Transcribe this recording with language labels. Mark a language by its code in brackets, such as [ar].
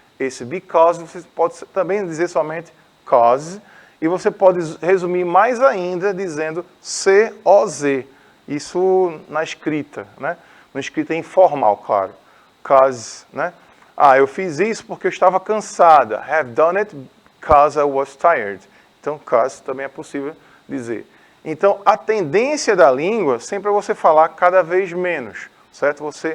[pt] Esse because você pode também dizer somente cause, e você pode resumir mais ainda dizendo C-O-Z. Isso na escrita, né? Na escrita informal, claro. Cause, né? Eu fiz isso porque eu estava cansada. [en] Have done it because I was tired. [pt] Então, cause também é possível dizer. Então, a tendência da língua sempre é você falar cada vez menos, certo?